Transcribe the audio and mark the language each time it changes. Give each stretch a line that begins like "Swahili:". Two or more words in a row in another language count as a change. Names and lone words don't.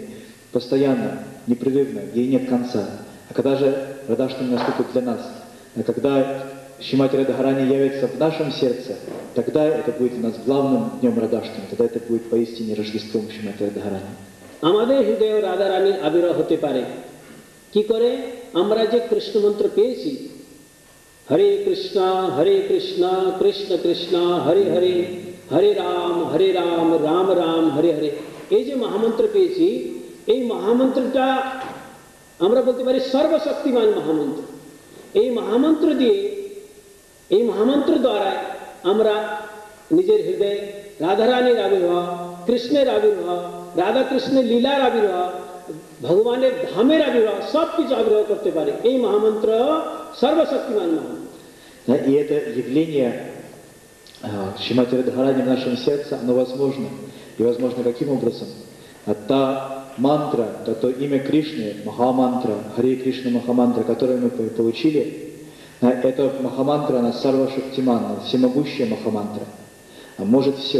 Russian: Постоянно, непрерывно, ей нет конца. А когда же Радхаштами наступит для нас? А когда Шримати Радхарани явится в нашем сердце, тогда это будет у нас главным днем Радхаштами, тогда это будет поистине Рождеством Шримати Радхарани.
Bangla: আমাদের হৃদয়ে রাধারানীর আবির্ভাব হতে পারে কি করে? আমরা যে কৃষ্ণ মন্ত্র পেয়েছি,
Sanskrit: हरे कृष्णा कृष्ण कृष्णा हरे हरे हरे राम राम राम हरे हरे।
Bangla: এই যে মহামন্ত্র পেয়েছি, এই মহামন্ত্রটা আমরা বলতে পারি সর্বশক্তিমান মহামন্ত্র। এই মহামন্ত্র দিয়ে, এই মহামন্ত্র দ্বারা আমরা নিজের হৃদয়ে রাধারানীর আবির্ভাব, কৃষ্ণের আবির্ভাব, রাধা কৃষ্ণের লীলার আবির্ভাব, ভগবানের ধামের আবির্ভাব সব কিছু আবির্ভাব করতে পারে। এই মহামন্ত্র সর্বশক্তিমান মহামন্ত্র।
Russian: И это явление Шримати Радхарани в нашем сердце, оно возможно. И возможно каким образом? Та мантра, то имя Кришны, Махамантра, Харе Кришна Махамантра, которую мы получили, эта Махамантра, она Сарва-Шактиман, всемогущая Махамантра, может все.